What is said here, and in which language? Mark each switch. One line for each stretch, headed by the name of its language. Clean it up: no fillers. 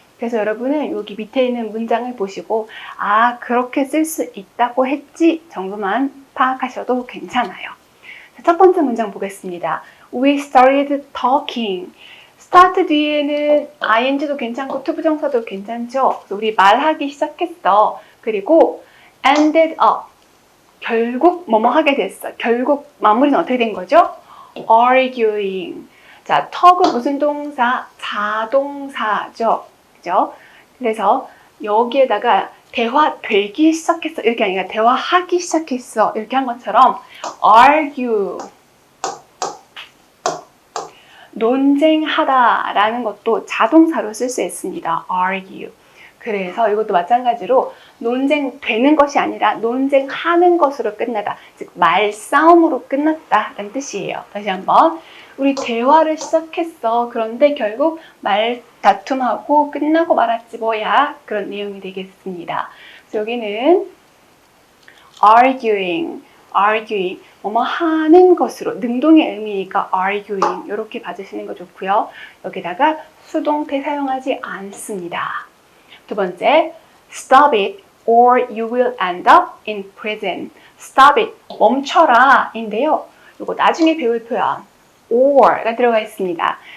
Korean: 그래서 여러분은 여기 밑에 있는 문장을 보시고 아, 그렇게 쓸 수 있다고 했지 정도만 파악하셔도 괜찮아요. 자, 첫 번째 문장 보겠습니다.
English: We started talking.
Korean: start 뒤에는 ing도 괜찮고 투부정사도 괜찮죠. 그래서 우리 말하기 시작했어. 그리고
English: ended up.
Korean: 결국 뭐뭐 하게 됐어. 결국 마무리는 어떻게 된 거죠?
English: arguing.
Korean: 자, talk은 무슨 동사? 자동사죠. 그죠? 그래서 여기에다가 대화되기 시작했어. 이렇게 아니라 대화하기 시작했어. 이렇게 한 것처럼 argue. 논쟁하다라는 것도 자동사로 쓸 수 있습니다.
English: argue.
Korean: 그래서 이것도 마찬가지로 논쟁되는 것이 아니라 논쟁하는 것으로 끝나다. 즉 말싸움으로 끝났다라는 뜻이에요. 다시 한번. 우리 대화를 시작했어. 그런데 결국 말다툼하고 끝나고 말았지 뭐야. 그런 내용이 되겠습니다. 그래서 여기는 arguing. 뭐뭐 하는 것으로 능동의 의미니까 arguing 이렇게 봐주시는 거 좋고요. 여기다가 수동태 사용하지 않습니다. 두 번째,
English: stop it or you will end up in prison.
Korean: stop it, 멈춰라 인데요. 이거 나중에 배울 표현 or가 들어가 있습니다.